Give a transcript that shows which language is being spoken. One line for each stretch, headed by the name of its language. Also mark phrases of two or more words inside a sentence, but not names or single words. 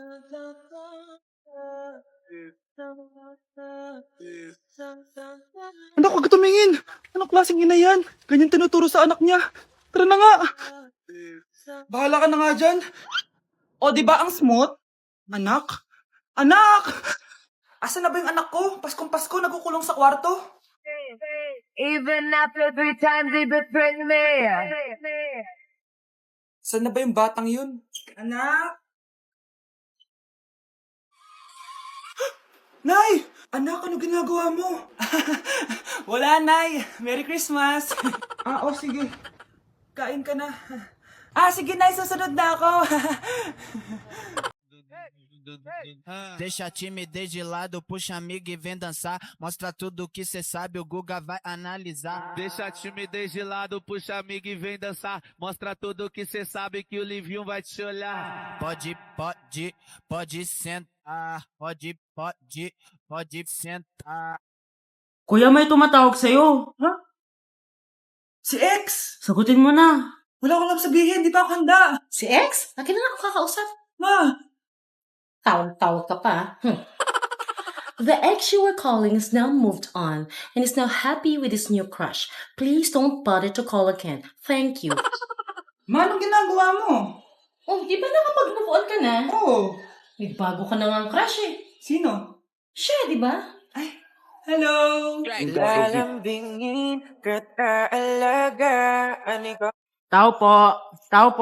Filipino: Anak, huwag ka tumingin. Anong klaseng ina yan? Ganyan tinuturo sa anak niya. Tara na nga. Bahala ka na nga dyan. O, di ba ang smooth? Anak? Anak! Asan na ba yung anak ko? Paskong Pasko, nagkukulong sa kwarto.
English: Even after 3 times he betrayed me.
Filipino: Saan na ba yung batang yun? Anak? Nay! Anak, ano ginagawa mo? Wala, Nay.
English: Merry Christmas.
Filipino: O sige. Kain ka na. Sige, Nay. Susunod na ako.
Portuguese: Deixa a timidez de lado, puxa amigo e vem dançar. Mostra tudo que cê sabe, o Guga vai analisar. Deixa a timidez de lado, puxa amigo e vem dançar. Mostra tudo que cê sabe que o Livinho vai te olhar. Pode sentar. Pode sentar.
Filipino: Kuya, may tumatawag sa'yo. Ha? Si X! Sagutin mo na. Wala ko lang sabihin. Di pa ako handa. Si X? Akin na lang ako kakausap. Ma! Tawag ka pa.
English: The ex you were calling is now moved on and is now happy with his new crush. Please don't bother to call again. Thank you.
Filipino: Ma, anong ginagawa mo? Oh, di ba nakapag-move on ka na? Oh! May bago ka na nga crush eh. Sino? Siya, di ba? Hello! Lalambingin kita alagaan ko. Tao po.